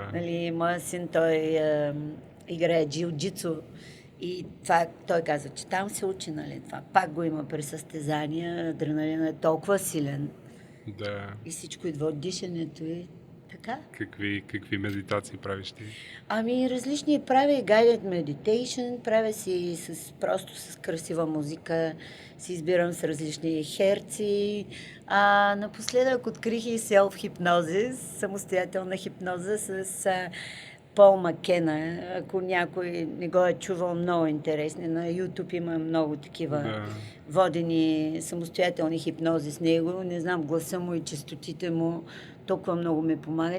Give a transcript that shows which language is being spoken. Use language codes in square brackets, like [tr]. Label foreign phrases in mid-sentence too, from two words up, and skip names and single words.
[bg] Нали, моя син, той играе джиу-джитсу и това, той каза, че там се учи, нали, това. Пак го има при състезания, адреналина е толкова силен Да. и всичко идва от дишането и така. Какви медитации правиш ти? Ами различни правя и [en] guided meditation, [bg] правя си просто с красива музика, си избирам с различни херци. Напоследък открих и self-hypnosis, самостоятелна хипноза с Пол Маккена. Ако някой не го е чувал, много интересни. На YouTube има много такива водени самостоятелни хипнози с него. Не знам, гласа му и честотите му толкова много ми помагат.